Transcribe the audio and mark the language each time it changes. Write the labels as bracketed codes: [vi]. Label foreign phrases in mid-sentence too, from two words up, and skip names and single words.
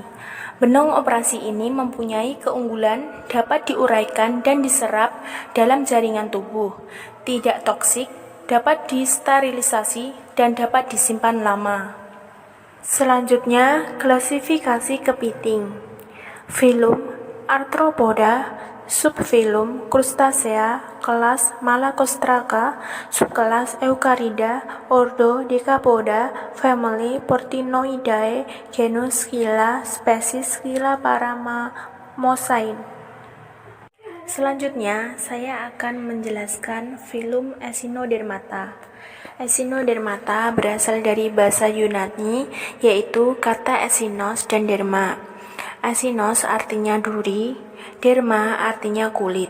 [id] Benang operasi ini mempunyai keunggulan dapat diuraikan dan diserap dalam jaringan tubuh, tidak toksik, dapat disterilisasi, dan dapat disimpan lama. Selanjutnya, klasifikasi kepiting. Filum Arthropoda, subfilum Crustacea, kelas Malacostraca, subkelas Eucarida, ordo Decapoda, family Portinoidae, genus Scylla, spesies Scylla paramamosain. Selanjutnya, saya akan menjelaskan filum Echinodermata. Echinodermata berasal dari bahasa Yunani, yaitu kata echinos dan derma. Echinos artinya duri, derma artinya kulit.